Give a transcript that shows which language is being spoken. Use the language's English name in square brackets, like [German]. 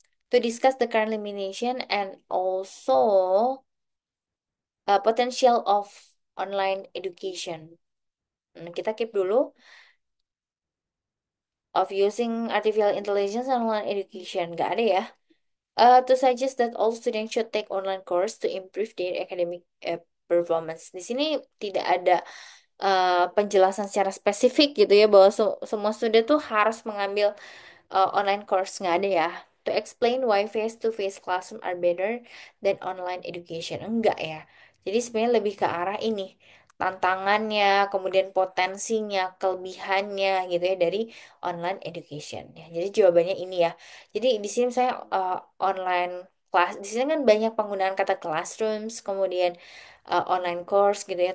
[English] To discuss the current limitation and also potential of online education. [Indonesian] Kita keep dulu [English] of using artificial intelligence and online education. [Indonesian] Nggak ada ya. [English] To suggest that all students should take online course to improve their academic performance. [Indonesian] Di sini tidak ada penjelasan secara spesifik gitu ya bahwa semua student tuh harus mengambil online course nggak ada ya. [English] To explain why face-to-face classroom are better than online education. [Indonesian] Enggak ya. Jadi sebenarnya lebih ke arah ini. Tantangannya, kemudian potensinya, kelebihannya gitu ya dari online education. Ya, jadi jawabannya ini ya. Jadi di sini saya online class. Di sini kan banyak penggunaan kata classrooms, kemudian online course gitu ya.